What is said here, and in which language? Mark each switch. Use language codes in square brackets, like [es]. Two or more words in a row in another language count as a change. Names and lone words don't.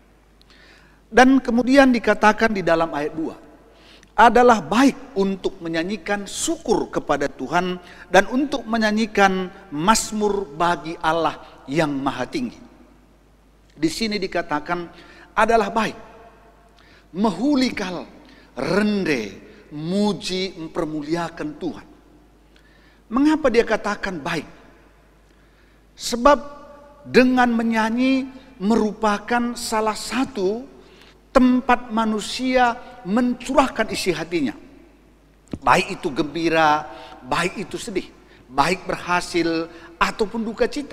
[id] Dan kemudian dikatakan di dalam ayat 2, adalah baik untuk menyanyikan syukur kepada Tuhan dan untuk menyanyikan mazmur bagi Allah yang maha tinggi. Di sini dikatakan adalah baik, [btx] mehulikal, rende, muji, mempermuliakan Tuhan. [id] Mengapa dia katakan baik? Sebab dengan menyanyi merupakan salah satu tempat manusia mencurahkan isi hatinya. Baik itu gembira, baik itu sedih, baik berhasil ataupun duka cita.